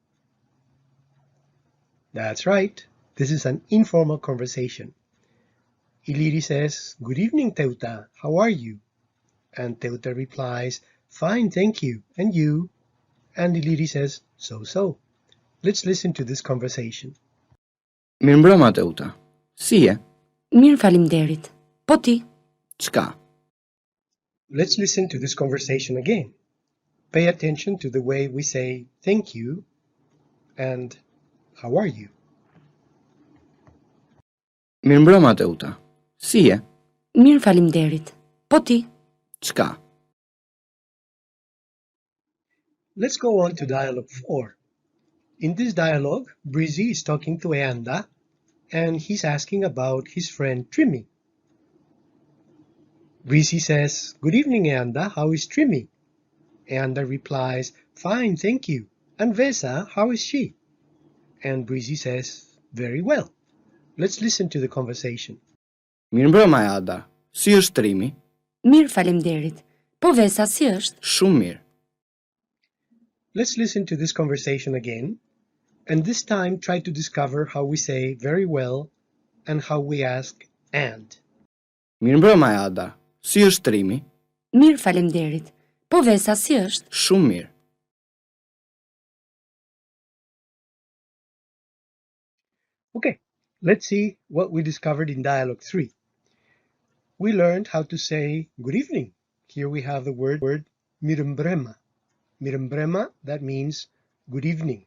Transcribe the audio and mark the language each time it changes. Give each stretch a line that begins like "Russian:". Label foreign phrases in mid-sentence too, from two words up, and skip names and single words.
English: That's right, this is an informal conversation. Iliri says, "Good evening, Teuta, how are you?" And Teuta replies, "Fine, thank you, and you?" And Iliri says, "So." Let's listen to this conversation.
Albanian: Mirëmbrëma Teuta. Si je? Mirë faleminderit. Po ti? Çka?
English: Let's listen to this conversation again. Pay attention to the way we say thank you and how are you.
Albanian: Mirëmbrëma Teuta. Si je? Mirë faleminderit. Po ti? Çka?
English: Let's go on to dialogue 4. In this dialogue, Breezy is talking to Eanda and he's asking about his friend Trimmy. Breezy says, "Good evening, Eanda, how is Trimmy?" Eanda replies, "Fine, thank you. And Vesa, how is she?" And Breezy says, "Very well." Let's listen to the conversation.
Albanian: Mirëmbrëma Ada. Si është Trimi? Mirë faleminderit. Po Vesa si është? Shumë mirë.
English: Let's listen to this conversation again, and this time try to discover how we say very well and how we ask and. Mirëmbrëma Ada. Si është Trimi? Mirë faleminderit. Po Vesa si është? Shumë mirë. Okay, let's see what we discovered in dialogue 3. We learned how to say good evening. Here we have the word mirëmbrëma. Mirëmbrëma, that means good evening.